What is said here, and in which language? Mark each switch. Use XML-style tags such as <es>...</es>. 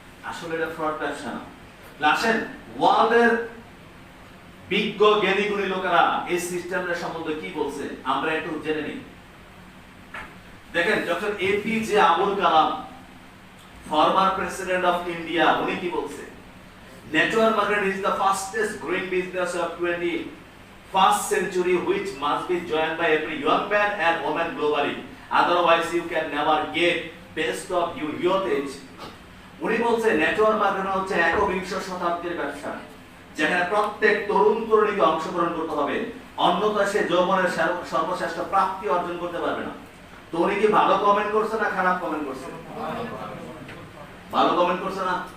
<bn>আসলে এটা ফ্রড ব্যবসা না। আসেন, ওয়ার্ল্ডের বিজ্ঞ জ্ঞানী গুণী লোকেরা এই সিস্টেমের সম্বন্ধে কি বলছে আমরা একটু জেনে নিই। দেখেন, doctor APJ Abul Kalam, former president of India, উনি কি বলছে?</bn> <en>Network marketing is the fastest growing business of 21st century, which must be joined by every young man and woman globally. Otherwise, you can never get best of your youth age.</en> <bn>উনি বলছে network marketing হচ্ছে একবিংশ শতাব্দীর ব্যবসা, যেখানে প্রত্যেক তরুণ তরুণীকে অংশগ্রহণ করতে হবে, অন্যথায় সে যৌবনের সর্বশ্রেষ্ঠ প্রাপ্তি অর্জন করতে পারবে না। তো উনি কি ভালো কমেন্ট করছে না খারাপ কমেন্ট করছে? ভালো কমেন্ট করছে না?</bn>